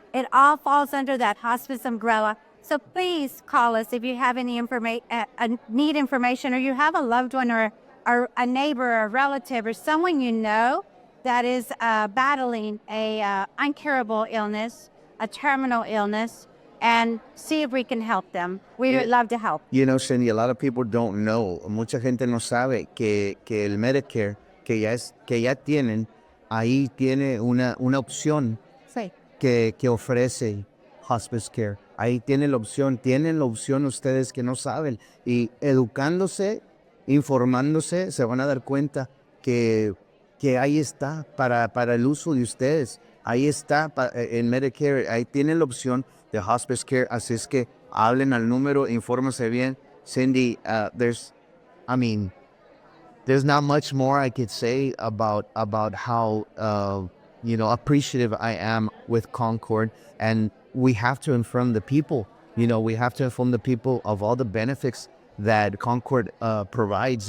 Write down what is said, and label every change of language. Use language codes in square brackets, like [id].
[en] It all falls under that hospice umbrella. So please call us if you have any need information, or you have a loved one or a neighbor or a relative or someone you know that is battling a uncurable illness, a terminal illness, and see if we can help them. We would love to help. [es] Cindy, [en] a lot of people don't know, [es] mucha gente no sabe que el Medicare que ya tienen, ahí tiene una opción Sí. que ofrece hospice care. Ahí tienen la opción ustedes que no saben. Y educándose, informándose, se van a dar cuenta que ahí está para el uso de ustedes. Ahí está en Medicare, ahí tienen la opción de hospice care. Así es que hablen al número, infórmense bien. [en] Cindy, there's not much more I could say about how appreciative I am with Concord, and we have to inform the people. We have to inform the people of all the benefits that Concord provides.